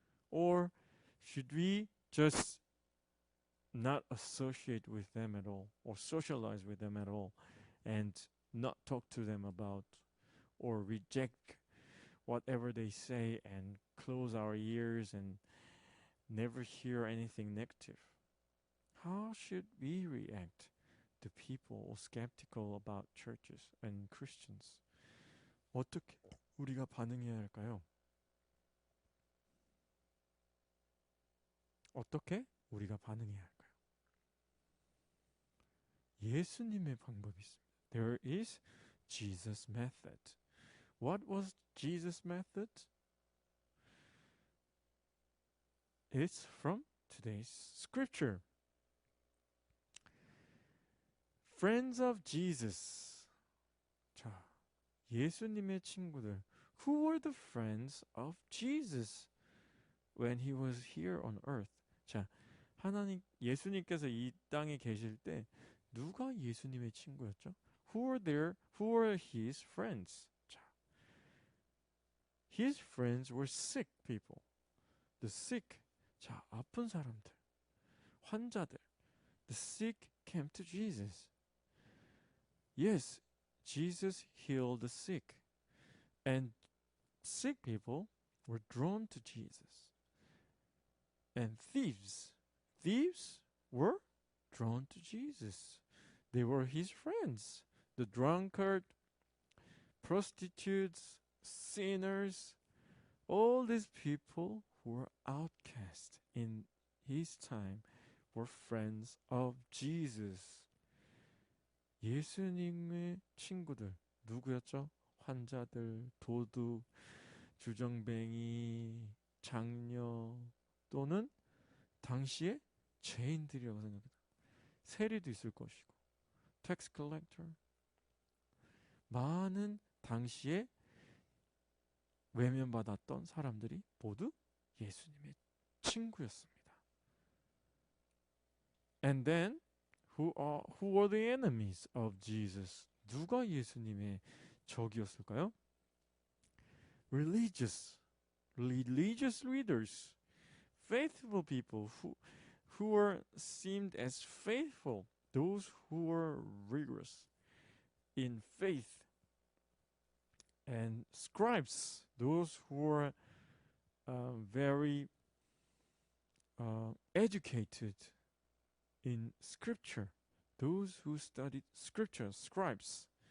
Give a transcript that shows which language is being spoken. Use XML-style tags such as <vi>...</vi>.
<en>Or should we just not associate with them at all or socialize with them at all and not talk to them about or reject whatever they say and close our ears and never hear anything negative? How should we react to people skeptical about churches and Christians?</en> <ko>어떻게 우리가 반응해야 할까요? 어떻게 우리가 반응해야 할까요? 예수님의 방법이 있습니다.</ko> <en>There is Jesus' method. What was Jesus' method? It's from today's scripture. Friends of Jesus.</en> <ko>자, 예수님의 친구들.</ko> <en>Who were the friends of Jesus when he was here on earth?</en> <ko>자, 예수님께서 이 땅에 계실 때 누가 예수님의 친구였죠?</ko> <en>Who were his friends?</en> <ko>자,</ko> <en>his friends were sick people. The sick.</en> <ko>자, 아픈 사람들. 환자들.</ko> <en>The sick came to Jesus. Yes, Jesus healed the sick. And sick people were drawn to Jesus. And thieves were drawn to Jesus. They were his friends. The drunkard, prostitutes, sinners, all these people who were outcast in his time were friends of Jesus.</en> <ko>예수님의 친구들 누구였죠? 환자들, 도둑, 주정뱅이, 장녀 또는 당시의 죄인들이라고 생각합니다. 세리도 있을 것이고 텍스 컬렉터, 많은 당시에 외면받았던 사람들이 모두 예수님의 친구였습니다.</ko> <en>And then who were the enemies of Jesus?</en> <ko>누가 예수님의 적이었을까요?</ko> <en>Religious leaders, faithful people who were seemed as faithful, those who were rigorous in faith, and scribes, those who were very educated in scripture, those who studied scripture, scribes.</en>